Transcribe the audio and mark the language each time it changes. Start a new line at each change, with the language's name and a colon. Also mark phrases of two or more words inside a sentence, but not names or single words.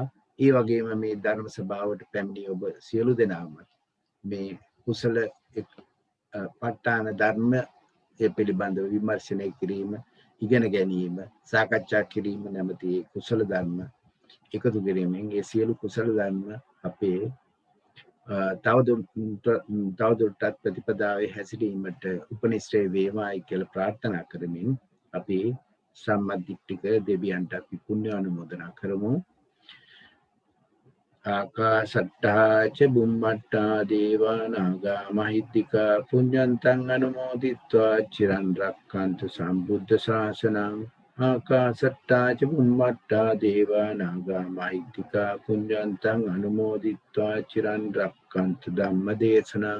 Sinhala: ඒ වගේම මේ ධර්ම සභාවට පැමිණි ඔබ සියලු දෙනාම මේ කුසල ප ဋ ාණ ධර්ම පිළිබඳව විමර්ශනය කිරීම, ඉගෙන ගැනීම, සාකච්ඡා කිරීම නැමැති කුසල ධර්ම එකතු කිරීමෙන් ඒ සියලු කුසල ධර්ම අපේ තවදුරටත් ප්‍රතිපදාවේ හැසිරීමට උපනිශ්‍රේ වේවායි කියලා ප්‍රාර්ථනා කරමින් අපි සම්මාදිට්ඨික දෙවියන්ට අපි පුණ්‍ය අනුමෝදනා කරමු.
Pali: ආකාශට්ටා ච බුම්මට්ටා දේවා නාග මහිද්దికා පුඤ්ඤන්තං අනුමෝදිත්වා චිරන් රක්ඛන්තු සම්බුද්ධ ශාසනං. ආකාශට්ටා ච බුම්මට්ටා දේවා නාග මහිද්దికා පුඤ්ඤන්තං අනුමෝදිත්වා චිරන් රක්ඛන්තු ධම්ම දේශනං.